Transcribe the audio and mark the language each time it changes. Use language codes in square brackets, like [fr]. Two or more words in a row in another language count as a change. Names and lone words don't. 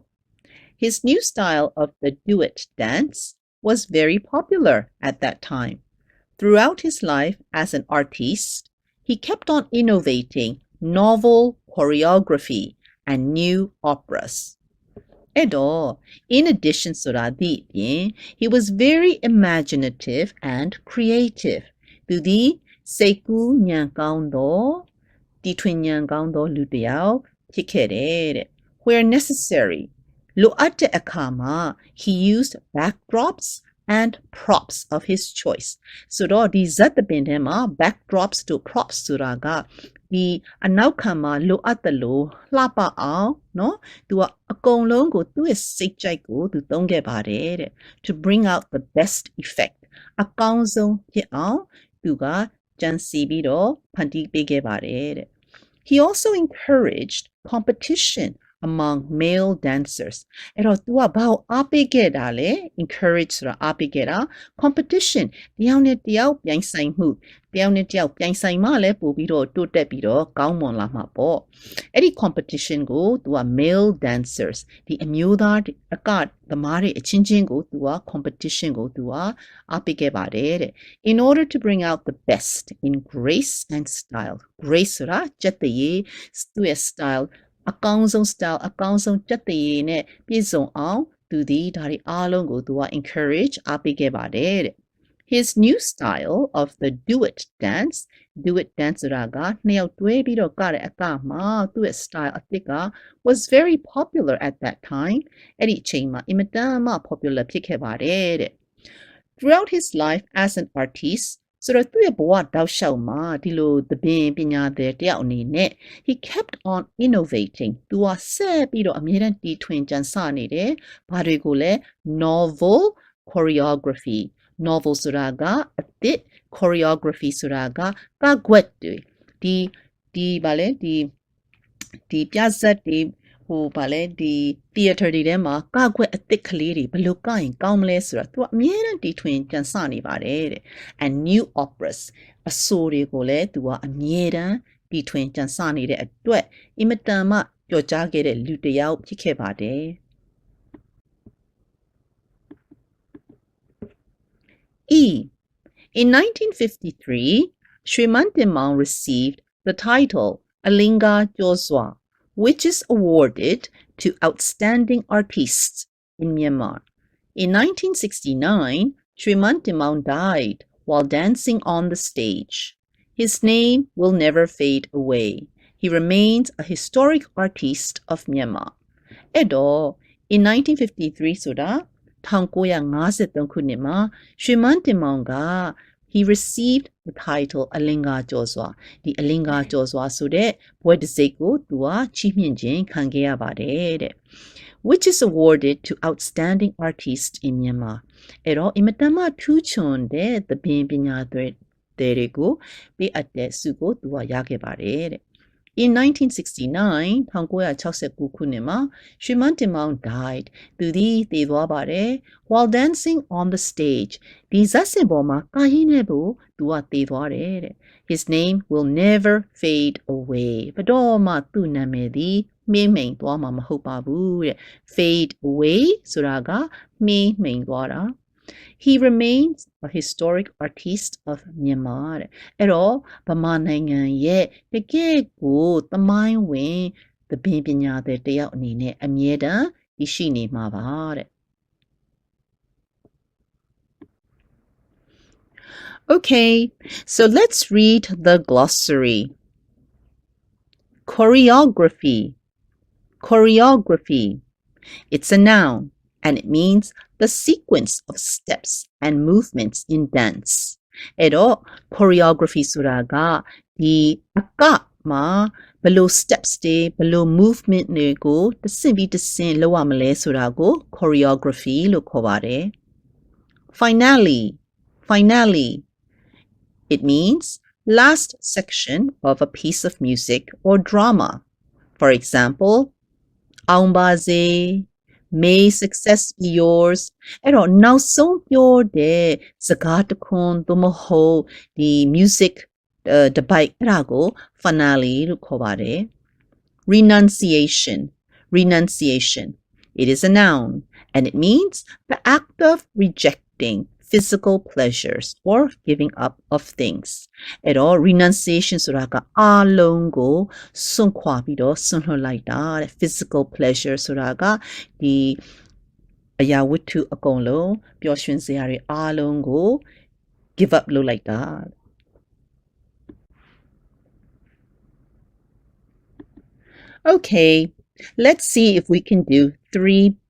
[en] His new style of the duet dance was very popular at that time. Throughout his life as an artiste, he kept on innovating novel choreography and new operas. [my] အဲ့တော့ [en] in addition [my] ဆိုတာဒီအပြင် [en] he was very imaginative and creative [my] သူသည်စိတ်ကူးဉာဏ်ကောင်းသောတီထွ င်ဉာဏ်ကောင်းသောလူတစ်ယောက်ဖြစ်ခဲ့တယ်တဲ့ [en] where necessary [my] လိုအပ်တဲ့အခါမှာ [en] he used backdrops and props of his choice [my] ဆိုတော့ဒီဇတ်သပင်ထဲမှာ backdrops တို့ props ဆိုတာကဒီအနောက်ခံမှာလိုအပ်တယ်လို့လှပအောင်เนาะသူကအကုန်လုံးကိုသူ့ရဲ့စိတ်ကြိုက်ကိုသူသုံးခဲ့ပါတယ်တဲ့ [en] to bring out the best effect [my] အကောင်းဆုံးဖြစ် အောင်သူကကြံစီပြီးတော့ဖန်တီးပေးခဲ့ပါတယ်တဲ့ [en] he also encouraged competition among male dancers [my] အဲ့တော့ तू ကဘာကိုအားပေးခဲ့တာလဲ encourage ဆိုတာအားပေးခဲ့တာ competition တယောက်နဲ့တယောက်ပြိုင်ဆိုင်မှုတယောက်နဲ့တယောက်ပြိုင်ဆိုင်မှလည်းပို့ပြီးတော့တိုးတက်ပြီးတော့ကောင်းမွန်လာမှာပေါ့အဲ့ဒီ competition ကို तू က [en] male dancers [my] ဒီအမျိုးသားအကသ မားတွေအချင်းချင်းကို तू က competition ကို तू ကအားပေးခဲ့ပါတယ်တဲ့ [en] in order to bring out the best in grace and style grace [my] ဆိုတာကျက်တရေသူ့ရဲ့ style အကောင်းဆုံး style အကောင်းဆုံးကြက်တရေနဲ့ပြည့်စုံအောင်သူဒီဒါတွေအားလုံးကိုသူက encourage အားပေးခဲ့ပါတယ်တဲ့ [en] his new style of the do it dance [my] ဆိုတာကနှစ်ယောက်တွဲပြီးတော့ကတဲ့အကမှာသူ့ရဲ့ style အသစ်က [en] was very popular at that time [my] အဲ့ဒီအချိန်မှာအင်မတန်မှ popular ဖြစ်ခဲ့ပါတယ်တဲ့ [en] throughout his life as an artist [my] ဆိုတော့သူ့ရဲ့ဘဝတောက်လျှောက်မှာဒီလိုသဘင်ပညာသည်တယောက်အနေနဲ့ [en] he kept on innovating [my] သူကဆက်ပြီးတော့အမြဲတမ်းတီထွင်ကြံစနေတယ်ဘာတွေကိုလဲ [en] novel choreography [my] novel ဆိုတာကအသစ် choreography ဆိုတာကကကွက်တွေဒီဗာလဲဒီပြဇာတ်တွေဟိုဗာလဲဒီ theater တွေထဲမှာကကွက်အသစ်ကလေးတွေဘယ်လိုကရင်ကောင်းမလဲဆိုတာသူကအမြဲတမ်းတီထွင်ကြံစနေပါတယ်တဲ့ [en] and new operas [my] အဆိုတွေကိုလည်းသူကအမြဲတမ်းတီထွင်ကြံစနေတဲ့အတွက်အင်မတန်မှကြော်ကြားခဲ့တဲ့လူတစ်ယောက်ဖြစ်ခဲ့ပါတယ် E. [en] In 1953, Shriman Timang received the title Alinga Joswa, which is awarded to outstanding artists in Myanmar. In 1969, Shriman Timang died while dancing on the stage. His name will never fade away. He remains a historic artist of Myanmar. Edo, in 1953 ဆိုတာ [my] 1953ခုနှစ်မှာရွှေမန်းတင်မောင်က [en] he received the title အလင်္ကာ [my] ကျော်စွာဒီအလင်္ကာကျော်စွာဆိုတဲ့ဘွဲ့တစ်ံဆိပ်ကိုသူကချီးမြှင့်ခြင်းခံခဲ့ရပါတယ်တဲ့ [en] which is awarded to outstanding artists in Myanmar [my] အဲ့တော့အင်မတန်မှထူးချွန်တဲ့သဘင်ပညာတွေကိုပေးအပ်တဲ့ဆုကိုသူကရခဲ့ပါတယ်တဲ့In 1969, 1969ခုနှစ်မှာ Shriman Timang died. သူသည်သေသွားပါတယ် [en] while dancing on the stage. [my] ဒီဇတ်စင်ပေါ်မှာကာယင်းနဲ့ဖို့သူကသေသွားတယ်တဲ့ [en] His name will never fade away. [my] ဘယ်တော့မှသူ့နာမည်သည်မှေးမှိန်သွားမှာမဟုတ်ပါဘူးတဲ့ [en] Fade away [my] ဆိုတာကမှေးမှိန်သွားတာ [en] He remains a historic artist of Myanmar [my] အဲ့တော့ဗမာနိုင်ငံရဲ့တကယ့်ကိုသမိုင်းဝင်သဘင်ပညာသည်တယောက်အနေနဲ့အမြဲတမ်းရှိနေမှာပါတဲ့ [en] Okay, so let's read the glossary. Choreography. It's a noun and it means the sequence of steps and movements in dance. [my] အဲ့တော့ choreography ဆိုတာကဒီအကမှာဘယ်လို steps တွေဘယ်လို movement တွေကိုတစ်ဆင့်ပြီးတစ်ဆင့်လုပ်ရမလဲဆိုတာကို choreography လို့ခေါ်ပါတယ် Finale. [en] It means last section of a piece of music or drama. For example, Aung Baze, May success be yours. [my] အဲ့တော့နောက်ဆုံးပြောတဲ့စကားတစ်ခွန်းသို့မဟုတ်ဒီ music တပိုက်အဲ့ဒါကို finale လို့ခေါ်ပါတယ် Renunciation. [en] It is a noun and it means the act of rejecting, physical pleasures or giving up of things. [my] အဲ့တော့ renunciation ဆိုတာကအားလုံးကိုစွန့်ခွာပြီးတော့စွန့်လွှတ်လိုက်တာတဲ့ [en] physical pleasure [my] ဆိုတာကဒီအရာဝတ္ထုအကုန်လုံးပျော်ရွှင်စရာတွေအားလုံးကို [en] give up [my] လုပ်လိုက်တာ [en] Okay, let's see if we can do 3B.